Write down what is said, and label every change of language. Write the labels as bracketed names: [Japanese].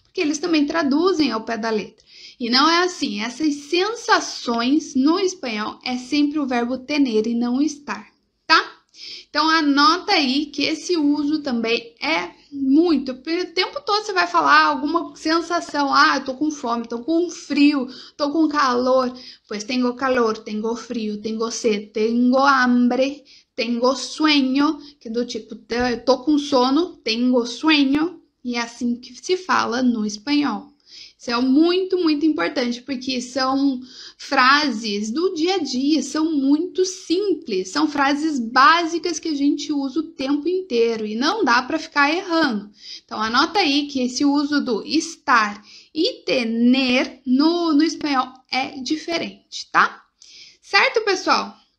[Portuguese] Porque eles também traduzem ao pé da letra. E não é assim, essas sensações no espanhol é sempre o verbo tener e não estar, tá? Então, anota aí que esse uso também é muito. O tempo todo você vai falar alguma sensação. Eu tô com fome, tô com frio, tô com calor. [Spanish] Pues tengo calor, tengo frio, tengo sed, tengo hambre, tengo sueño. [Portuguese] Que do tipo, tô com sono, [Spanish] tengo sueño. [Portuguese] E é assim que se fala no espanhol. Isso é muito importante, porque são frases do dia a dia, são muito simples, são frases básicas que a gente usa o tempo inteiro e não dá para ficar errando. Então, anota aí que esse uso do estar e tener no espanhol é diferente, tá? Certo, pessoal?